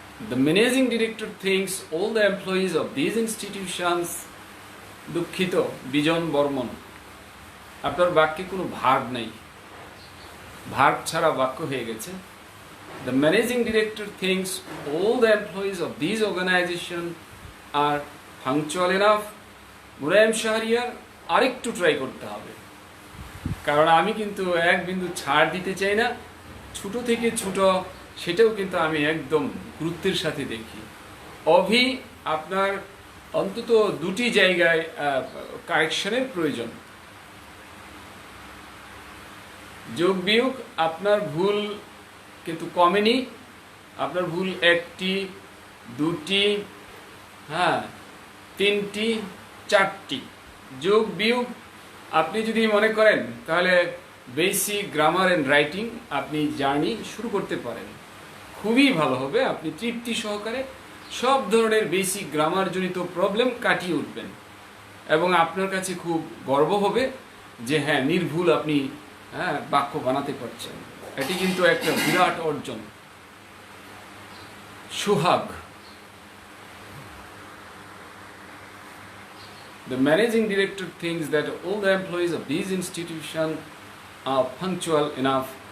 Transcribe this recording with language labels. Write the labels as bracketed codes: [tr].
[en] The managing director thinks all the employees of these institutions, [bn] দুঃখিত বিজন বর্মন, আপনার বাক্যে কোনো ভার্ব নেই, ভার্ব ছাড়া বাক্য হয়ে গেছে। [en] The managing director thinks all the employees of these organization are punctual enough. Murayem Shahriar, [bn] আরেকটু ট্রাই করতে হবে, কারণ আমি কিন্তু এক বিন্দু ছাড় দিতে চাই না। ছোট থেকে ছোট সেটাও কিন্তু আমি একদম গুরুত্বের সাথে দেখি। অভি, আপনার অন্তত দুটি জায়গায় কারেকশনের প্রয়োজন। যোগ বিয়োগ আপনার ভুল কিন্তু কমেনি, আপনার ভুল একটি, দুটি, হ্যাঁ, তিনটি, চারটি। যোগ বিয়োগ আপনি যদি মনে করেন তাহলে বেসিক গ্রামার অ্যান্ড রাইটিং আপনি জার্নি শুরু করতে পারেন, খুবই ভালো হবে। আপনি তৃপ্তি সহকারে সব ধরনের বেসিক গ্রামার জনিত প্রবলেম কাটিয়ে উঠবেন এবং আপনার কাছে খুব গর্ব হবে যে হ্যাঁ, নির্ভুল আপনি বাক্য বানাতে পারছেন। এটি কিন্তু একটা বিরাট অর্জন। [en] Suhag, the managing director thinks that all the employees of this institution are punctual enough.